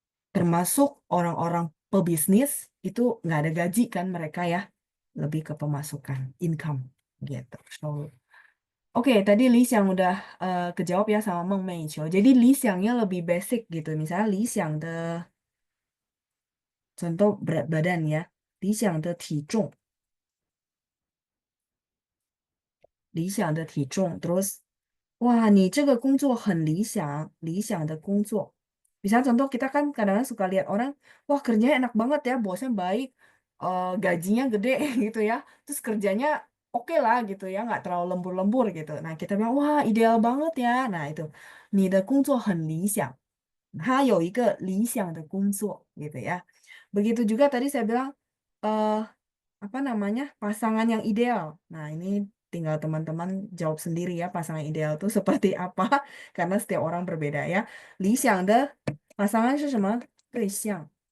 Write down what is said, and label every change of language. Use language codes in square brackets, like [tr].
[id] Termasuk orang-orang pebisnis itu nggak ada gaji kan mereka ya, lebih ke pemasukan income gitu. So, oke, tadi Li Xiang udah kejawab ya sama Meng Meiqiu. Jadi Li Xiangnya lebih basic gitu. Misalnya Li Xiang de contoh berat badan ya. [zh] Li Xiang de 体重理想的体重， [id] terus wah, [zh] 你这个工作很理想，理想的工作. [id] Misalnya contoh kita kan kadang-kadang suka lihat orang, wah kerjanya enak banget ya, bosnya baik, gajinya gede gitu ya, terus kerjanya oke lah gitu ya, nggak terlalu lembur-lembur gitu. Nah kita bilang, wah ideal banget ya. Nah itu, [zh] 你的工作很理想，他有一个理想的工作 gitu ya. [id] Begitu juga tadi saya bilang, eh apa namanya pasangan yang ideal. Nah, ini tinggal teman-teman jawab sendiri ya pasangan ideal itu seperti apa karena setiap orang berbeda ya. [zh] 理想的pasangan是什么？对象.